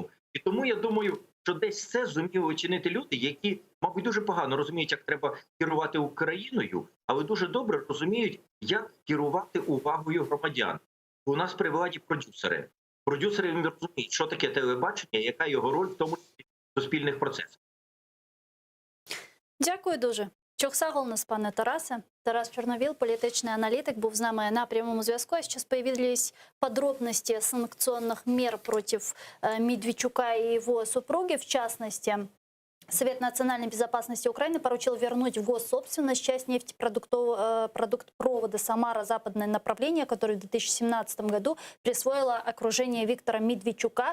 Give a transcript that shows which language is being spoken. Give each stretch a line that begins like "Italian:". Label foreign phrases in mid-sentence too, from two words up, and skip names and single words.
Ukrainian: І тому я думаю, що десь це зуміли оцінити люди, які, мабуть, дуже погано розуміють, як треба керувати Україною, але дуже добре розуміють, як керувати увагою громадян. У нас при владі продюсери. Продюсери розуміють, що таке телебачення, яка його роль в тому числі в суспільних процесах. Дякую дуже. Чохсагол нас, пане Тарасе. Тарас Чорновіл, політичний аналітик, був з нами на прямому зв'язку.
Russian: А сейчас появились подробности санкционных мер против Медведчука и его супруги. В частности, Совет национальной безопасности Украины поручил вернуть в госсобственность часть нефтепродуктопровода «Самара-Западное направление», который в 2017 году присвоило окружение Виктора Медведчука.